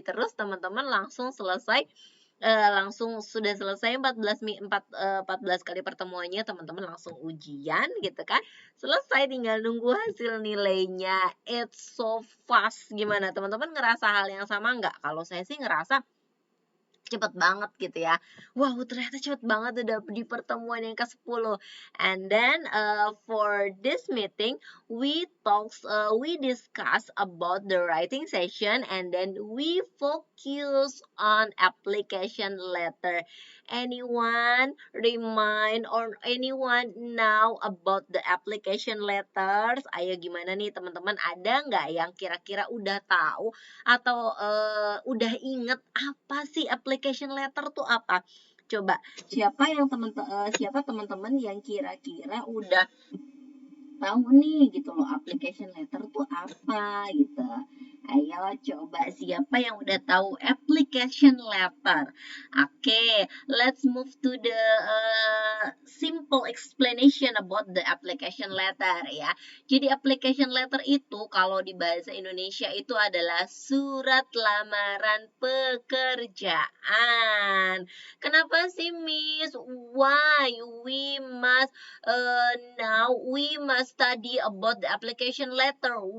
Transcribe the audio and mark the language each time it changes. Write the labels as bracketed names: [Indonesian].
[Indonesian] Terus teman-teman langsung selesai langsung sudah selesai 14 kali pertemuannya, teman-teman langsung ujian gitu kan. Selesai, tinggal nunggu hasil nilainya. [English] It's so fast. [Indonesian] Gimana teman-teman, ngerasa hal yang sama nggak? Kalau saya sih ngerasa cepet banget gitu ya. Wow, ternyata cepet banget udah di pertemuan yang ke-10. [English] And then for this meeting, we discuss about the writing session, and then we focus on application letter. Anyone remind or anyone know about the application letters? [Indonesian] Ayo, gimana nih teman-teman, ada nggak yang kira-kira udah tahu atau udah inget apa sih application letter tuh apa? Coba, siapa teman-teman yang kira-kira udah tahu nih gitu loh application letter tuh apa gitu. Ayo coba, siapa yang udah tahu application letter? [English] Oke, let's move to the simple explanation about the application letter ya. [Indonesian] Jadi application letter itu kalau di bahasa Indonesia itu adalah surat lamaran pekerjaan. Kenapa sih Miss? [English] Why we must now we must study about the application letter.